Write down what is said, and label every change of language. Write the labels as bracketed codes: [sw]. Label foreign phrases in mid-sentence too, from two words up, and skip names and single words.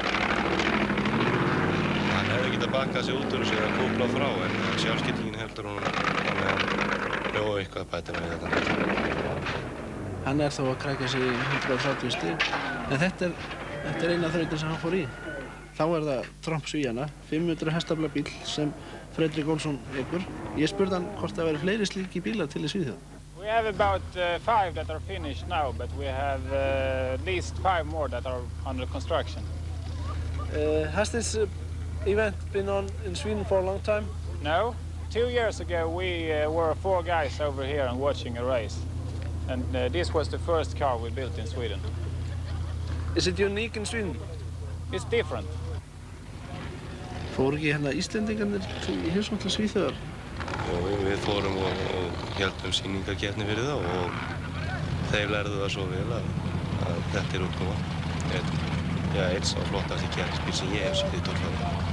[is] Hann hefði getað bakkað sig út úr þessu eða kúplað frá en sjálfskiptingin heldur hún þannig að hann ljóði eitthvað að bæta með þetta. Hann er þó að krækja sig í 130 stig, en þetta er eina þrautin sem hann fór í. Þá er það Tromp-Svíana, 500 hestafla bíl sem Fredrik Olsson leikur. Ég spurði hann hvort það væri fleiri slíki bílar til í Svíþjóð. [en] We have about 5 that are finished now, but we have at least 5 more that are under construction. Has this event been on in Sweden for a long time? No. 2 years ago we were 4 guys over here and watching a race. And this was the first car we built in Sweden. Is it unique in Sweden? It's different. [is] Fóru ekki hérna Íslendingarnir í heimsókn til Svíþjóðar? Jú, við fórum og héldum sýningarkeppni fyrir þá og þeir lærðu það svo vel að þetta er útkoma. Einn sá flottasti keppnisbíl sem ég hef séð í Torfæri.